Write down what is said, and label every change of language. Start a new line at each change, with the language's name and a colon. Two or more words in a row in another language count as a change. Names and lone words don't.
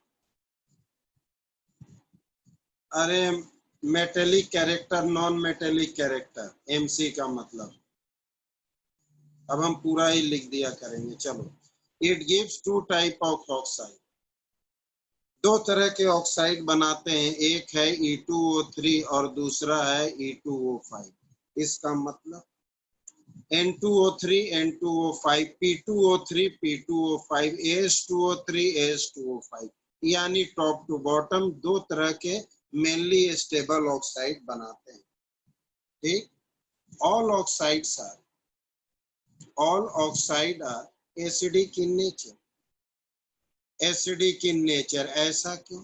English: अरे metallic character, non metallic character, MC
Hindi: का मतलब। अब हम पूरा ही लिख दिया करेंगे।
English: चलो, it gives two type of oxide.
Hindi: दो तरह के ऑक्साइड बनाते हैं, एक है E2O3 और दूसरा है E2O5। इसका मतलब N2O3 N2O5 P2O3 P2O5 AS2O3 AS2O5, यानी
English: top to bottom
Hindi: दो तरह के
English: mainly stable oxide
Hindi: बनाते हैं।
English: ठीक, all oxide are acidic in nature. acidic in nature
Hindi: ऐसा क्यों?